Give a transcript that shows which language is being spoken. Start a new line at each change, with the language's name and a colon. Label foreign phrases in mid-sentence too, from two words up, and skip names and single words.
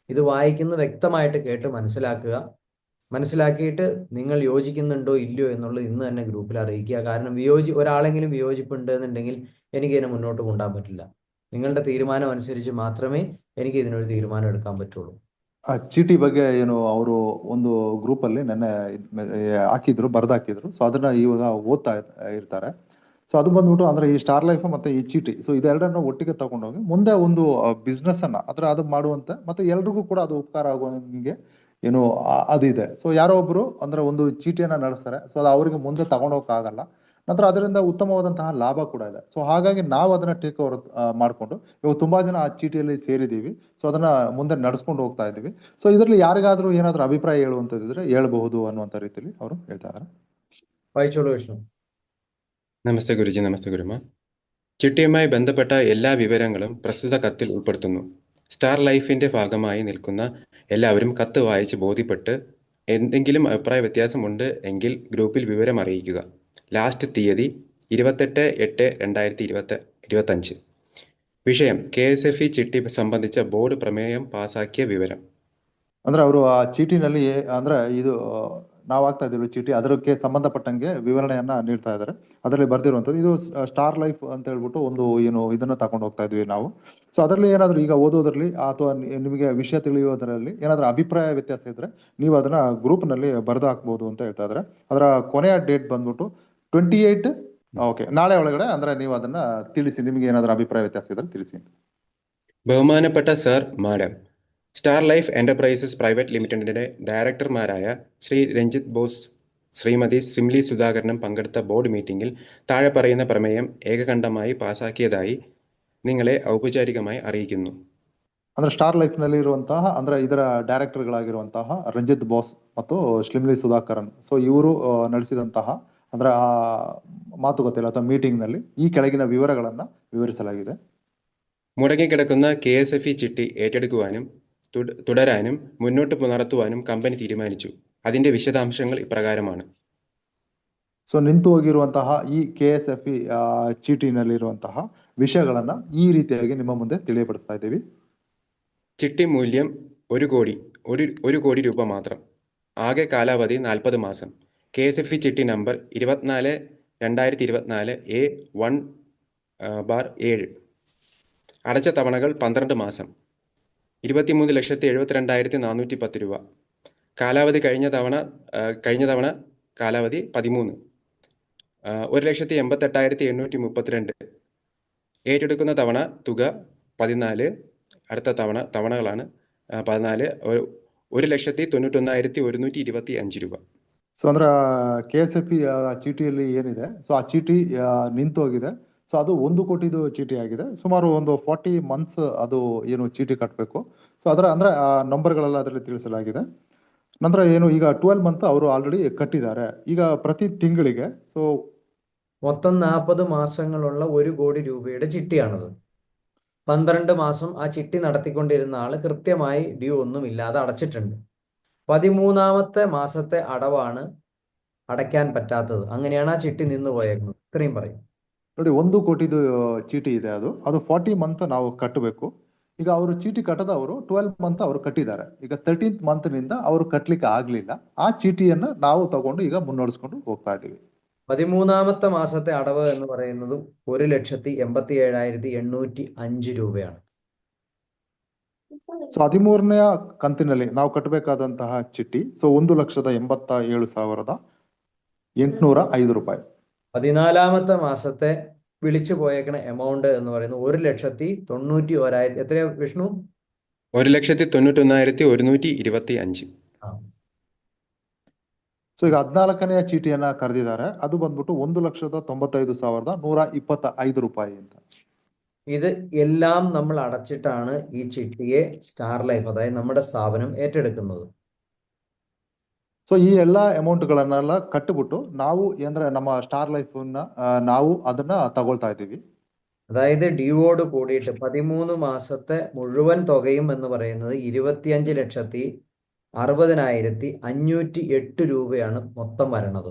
Malayalam: ഇത് വായിക്കുന്ന വ്യക്തമായിട്ട് കേട്ട് മനസ്സിലാക്കുക. മനസ്സിലാക്കിയിട്ട് നിങ്ങൾ യോജിക്കുന്നുണ്ടോ ഇല്ലയോ എന്നുള്ളത് ഇന്ന് തന്നെ ഗ്രൂപ്പിൽ അറിയിക്കുക. കാരണം ഒരാളെങ്കിലും വിയോജിപ്പുണ്ട് എന്നുണ്ടെങ്കിൽ എനിക്ക് ഇതിനെ മുന്നോട്ട് കൊണ്ടുപോകാൻ പറ്റില്ല. നിങ്ങളുടെ തീരുമാനം അനുസരിച്ച് മാത്രമേ എനിക്ക് ഇതിനൊരു തീരുമാനം എടുക്കാൻ പറ്റുള്ളൂ.
Kannada: ಆ ಚೀಟಿ ಬಗ್ಗೆ ಏನು ಅವರು ಒಂದು ಗ್ರೂಪ್ ಅಲ್ಲಿ ನೆನ್ನೆ ಹಾಕಿದ್ರು, ಬರ್ದಾಕಿದ್ರು. ಸೊ ಅದನ್ನ ಇವಾಗ ಓದ್ತಾ ಇರ್ತಾರೆ. ಸೊ ಅದು ಬಂದ್ಬಿಟ್ಟು ಅಂದ್ರೆ ಈ ಸ್ಟಾರ್ ಲೈಫ್ ಮತ್ತೆ ಈ ಚೀಟಿ, ಸೊ ಇದೆರಡನ್ನ ಒಟ್ಟಿಗೆ ತಗೊಂಡೋಗಿ ಮುಂದೆ ಒಂದು ಬಿಸ್ನೆಸ್ ಅನ್ನ ಅದು ಮಾಡುವಂತೆ, ಮತ್ತೆ ಎಲ್ರಿಗೂ ಕೂಡ ಅದು ಉಪಕಾರ ಆಗುವಂಗೆ ಏನು ಅದಿದೆ. ಸೊ ಯಾರೋ ಒಬ್ರು ಅಂದ್ರೆ ಒಂದು ಚೀಟಿಯನ್ನ ನಡೆಸ್ತಾರೆ. ಸೊ ಅದು ಅವರಿಗೆ ಮುಂದೆ ತಗೊಂಡೋಗಕ್ ಆಗಲ್ಲ. ನಂತರ ಅದರಿಂದ ಉತ್ತಮವಾದಂತಹ ಲಾಭ ಕೂಡ ಇದೆ. ಸೊ ಹಾಗಾಗಿ ನಾವು ಅದನ್ನ
English: take over
Kannada: ಮಾಡ್ಕೊಂಡು ಇವಾಗ ತುಂಬಾ ಜನ ಆ ಚೀಟಿಯಲ್ಲಿ ಸೇರಿದೀವಿ. ಸೊ ಅದನ್ನ ಮುಂದೆ ನಡೆಸ್ಕೊಂಡು ಹೋಗ್ತಾ ಇದೀವಿ. ಸೊ ಇದರಲ್ಲಿ ಯಾರಿಗಾದ್ರೂ ಏನಾದ್ರೂ ಅಭಿಪ್ರಾಯ ಹೇಳುವಂತದಿದ್ರೆ ಹೇಳ್ಬಹುದು ಅನ್ನುವಂತ ರೀತಿಯಲ್ಲಿ ಅವರು ಹೇಳ್ತಾ ಇದಾರೆ.
Malayalam: വായിച്ചോളൂ വിഷ്ണു. നമസ്തേ ഗുരുജി, നമസ്തേ ഗുരുമ. ചിട്ടിയുമായി ബന്ധപ്പെട്ട എല്ലാ വിവരങ്ങളും പ്രസ്തുത കത്തിൽ ഉൾപ്പെടുത്തുന്നു. സ്റ്റാർ ലൈഫിന്റെ ഭാഗമായി നിൽക്കുന്ന എല്ലാവരും കത്ത് വായിച്ച് ബോധ്യപ്പെട്ട് എന്തെങ്കിലും അഭിപ്രായ വ്യത്യാസമുണ്ട് എങ്കിൽ ഗ്രൂപ്പിൽ വിവരം അറിയിക്കുക. ലാസ്റ്റ് തീയതി 28/8/2025. വിഷയം KSFE ചിട്ടി സംബന്ധിച്ച ബോർഡ് പ്രമേയം പാസാക്കിയ വിവരം.
Kannada: ಅಂದ್ರೆ ಅವರು ಆ ಚೀಟಿನಲ್ಲಿ ಅಂದ್ರೆ ಇದು ನಾವು ಆಗ್ತಾ ಇದ್ದೀವಿ ಚೀಟಿ, ಅದಕ್ಕೆ ಸಂಬಂಧಪಟ್ಟಂಗೆ ವಿವರಣೆಯನ್ನ ನೀಡ್ತಾ ಇದ್ದಾರೆ. ಅದರಲ್ಲಿ ಬರ್ದಿರುವಂತದ್ದು ಇದು ಸ್ಟಾರ್ ಲೈಫ್ ಅಂತ ಹೇಳ್ಬಿಟ್ಟು ಒಂದು ಏನು ಇದನ್ನ ತಗೊಂಡು ಹೋಗ್ತಾ ಇದ್ವಿ ನಾವು. ಸೊ ಅದರಲ್ಲಿ ಏನಾದ್ರು ಈಗ ಓದೋದ್ರಲ್ಲಿ ಅಥವಾ ನಿಮಗೆ ವಿಷಯ ತಿಳಿಯೋದ್ರಲ್ಲಿ ಏನಾದ್ರು ಅಭಿಪ್ರಾಯ ವ್ಯತ್ಯಾಸ ಇದ್ರೆ ನೀವು ಅದನ್ನ ಗ್ರೂಪ್ ನಲ್ಲಿ ಬರೆದು ಹಾಕ್ಬಹುದು ಅಂತ ಹೇಳ್ತಾ ಇದ್ದಾರೆ. ಅದರ ಕೊನೆಯ ಡೇಟ್ ಬಂದ್ಬಿಟ್ಟು 28. ಓಕೆ, ನಾಳೆ ಒಳಗಡೆ ಅಂದ್ರೆ ನೀವು ಅದನ್ನ ತಿಳಿಸಿ, ನಿಮಗೆ ಏನಾದ್ರು ಅಭಿಪ್ರಾಯ ವ್ಯತ್ಯಾಸ ಇದ್ರೆ ತಿಳಿಸಿ.
Malayalam: ബഹുമാനപ്പെട്ട സർ, മാഡം, സ്റ്റാർ ലൈഫ് എന്റർപ്രൈസസ് പ്രൈവറ്റ് ലിമിറ്റഡിന്റെ ഡയറക്ടർമാരായ ശ്രീ രഞ്ജിത്ത് ബോസ്, ശ്രീമതി സിംലി സുധാകരനും പങ്കെടുത്ത
English: board meeting
Malayalam: താഴെ പറയുന്ന പ്രമേയം ഏകകണ്ഠമായി പാസാക്കിയതായി നിങ്ങളെ ಔಪಚಾರಿಕമായി അറിയിക്കുന്നു.
Kannada: ಅಂದ್ರೆ ಸ್ಟಾರ್ ಲೈಫ್ ನಲ್ಲಿ ಇರುವಂತಹ ಅಂದ್ರೆ ಇದರ ಡೈರೆಕ್ಟರ್ ಗಳಾಗಿರುವಂತಹ ರಂಜಿತ್ ಬೋಸ್ ಮತ್ತು ಶ್ಲಿಮ್ಲಿ ಸುಧಾಕರನ್, ಸೊ ಇವರು ನಡೆಸಿದಂತಹ ಅಂದ್ರೆ ಆ ಮಾತುಕತೆ ಅಥವಾ ಮೀಟಿಂಗ್ ನಲ್ಲಿ ಈ ಕೆಳಗಿನ ವಿವರಗಳನ್ನ ವಿವರಿಸಲಾಗಿದೆ.
Malayalam: മുടങ്ങിക്കിടക്കുന്ന KSFE ചിട്ടി ഏറ്റെടുക്കുവാനും തുടരാനും മുന്നോട്ട് നടത്തുവാനും കമ്പനി തീരുമാനിച്ചു. അതിന്റെ വിശദാംശങ്ങൾ ഇപ്രകാരമാണ്.
Kannada: ಸೊ ನಿಂತು ಹೋಗಿರುವಂತಹ ಈ KSFE ಚೀಟಿನಲ್ಲಿರುವಂತಹ ವಿಷಯಗಳನ್ನ ಈ ರೀತಿಯಾಗಿ ನಿಮ್ಮ ಮುಂದೆ ತಿಳಿಯಪಡಿಸ್ತಾ ಇದ್ದೀವಿ.
Malayalam: ചിട്ടി മൂല്യം 1 കോടി രൂപ മാത്രം. ആകെ കാലാവധി 40 മാസം. KSFE ചിട്ടി നമ്പർ 24/2024 A1/7. അടച്ച തവണകൾ 12 മാസം. 23,72,410 രൂപ. കാലാവധി കഴിഞ്ഞ തവണ കാലാവധി 13. 1,88,832. ഏറ്റെടുക്കുന്ന തവണ തുക 14. അടുത്ത തവണകളാണ് 14. 1,91,125 രൂപ.
Kannada: ಸೊ ಅಂದ್ರೆ KSFE ಚೀಟಿಯಲ್ಲಿ ಏನಿದೆ, ಸೊ ಆ ಚೀಟಿ ನಿಂತು ಹೋಗಿದೆ. ಸೊ ಅದು 1 ಕೋಟಿದು ಚೀಟಿ ಆಗಿದೆ. ಸುಮಾರು ಒಂದು 40 ಮಂತ್ಸ್ ಅದು ಏನು ಚೀಟಿ ಕಟ್ಟಬೇಕು. ಸೊ ಅದರ ಅಂದ್ರೆ ಆ ನಂಬರ್ಗಳೆಲ್ಲ ಅದರಲ್ಲಿ ತಿಳಿಸಲಾಗಿದೆ. ನಂತರ ಏನು ಈಗ 12 ಮಂತ್ ಅವರು ಆಲ್ರೆಡಿ ಕಟ್ಟಿದ್ದಾರೆ. ಈಗ ಪ್ರತಿ ತಿಂಗಳಿಗೆ ಸೊ
Malayalam: മൊത്തം 40 മാസങ്ങളുള്ള 1 കോടി രൂപയുടെ ചിട്ടിയാണത്. 12 മാസം ആ ചിട്ടി നടത്തിക്കൊണ്ടിരുന്ന ആള് കൃത്യമായി ഡ്യൂ ഒന്നും ഇല്ലാതെ അടച്ചിട്ടുണ്ട്. 13ാമത്തെ മാസത്തെ അടവാണ് അടയ്ക്കാൻ പറ്റാത്തത്. അങ്ങനെയാണ് ആ ചിട്ടി നിന്ന് പോയേക്കുന്നത്. ഇത്രയും പറയും.
Kannada: ನೋಡಿ, 1 ಕೋಟಿದು ಚೀಟಿ ಇದೆ. ಅದು 40 ಮಂತ್ ನಾವು ಕಟ್ಟಬೇಕು. ಈಗ ಅವರು ಚೀಟಿ ಕಟ್ಟದವರು 12 ಮಂತ್ ಅವರು ಕಟ್ಟಿದ್ದಾರೆ. ಈಗ 13th ಮಂತ್ ನಿಂದ ಅವರು ಕಟ್ಲಿಕ್ಕೆ ಆಗ್ಲಿಲ್ಲ. ಆ ಚೀಟಿಯನ್ನ ನಾವು ತಗೊಂಡು ಈಗ ಮುನ್ನಡೆಸ್ಕೊಂಡು ಹೋಗ್ತಾ ಇದ್ದೀವಿ.
Malayalam: 13ാമത്തെ മാസത്തെ അടവ് എന്ന് പറയുന്നത് 1,87,805 രൂപയാണ്.
Kannada: ಸೊ 13ನೇ ಕಂತಿನಲ್ಲಿ ನಾವು ಕಟ್ಟಬೇಕಾದಂತಹ ಚಿಟ್ಟಿ ಸೊ 1,87,805 ರೂಪಾಯಿ.
Malayalam: 14ാമത്തെ മാസത്തെ വിളിച്ചു പോയേക്കണ എമൗണ്ട് എന്ന് പറയുന്നത് 1,91,000. എത്രയാ വിഷ്ണു? 1,91,125.
Kannada: ಸೊ ಈಗ 14ನೇ ಚೀಟಿಯನ್ನ ಕರೆದಿದ್ದಾರೆ. ಅದು ಬಂದ್ಬಿಟ್ಟು 1,95,125 ರೂಪಾಯಿ ಅಂತ.
Malayalam: ഇത് എല്ലാം നമ്മൾ അടച്ചിട്ടാണ് ഈ ചിട്ടിയെ സ്റ്റാർ ലൈഫ്, അതായത് നമ്മുടെ സ്ഥാപനം ഏറ്റെടുക്കുന്നത്.
Kannada: ಸೊ ಈ ಎಲ್ಲಾ ಅಮೌಂಟ್ ಗಳನ್ನೆಲ್ಲ ಕಟ್ಟಿಬಿಟ್ಟು ನಾವು ಅಂದ್ರೆ ನಮ್ಮ ಸ್ಟಾರ್ ಲೈಫ್ ನಾವು ಅದನ್ನ ತಗೊಳ್ತಾ ಇದ್ದೀವಿ.
Malayalam: അതായത് ഡ്യൂവോട് കൂടിയിട്ട് 13 മാസത്തെ മുഴുവൻ തുകയും എന്ന് പറയുന്നത് 25,60,508 രൂപയാണ് മൊത്തം വരണത്.